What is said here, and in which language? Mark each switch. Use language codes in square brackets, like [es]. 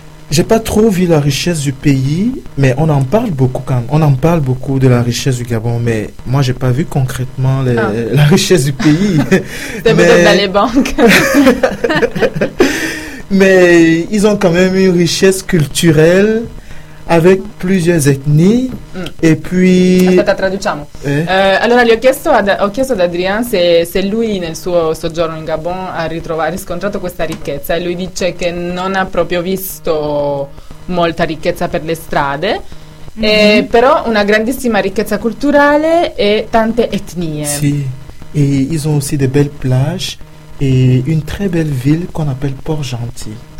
[fr] J'ai pas trop vu la richesse du pays, mais on en parle beaucoup quand même. On en parle beaucoup de la richesse du Gabon, mais moi j'ai pas vu concrètement la richesse du pays. T'as mais... besoin d'aller banque. Mais ils ont quand même une richesse culturelle avec plusieurs ethnies. Mm. Et puis. [it] Aspetta, traduciamo. Allora, ho chiesto ad Adrien se lui nel suo soggiorno in Gabon ha riscontrato questa ricchezza. E lui dice che non ha proprio visto molta ricchezza per le strade, però una grandissima ricchezza culturale e tante etnie. [fr] Sì, e ils ont aussi de belles plages e une très belle ville qu'on appelle Port-Gentil.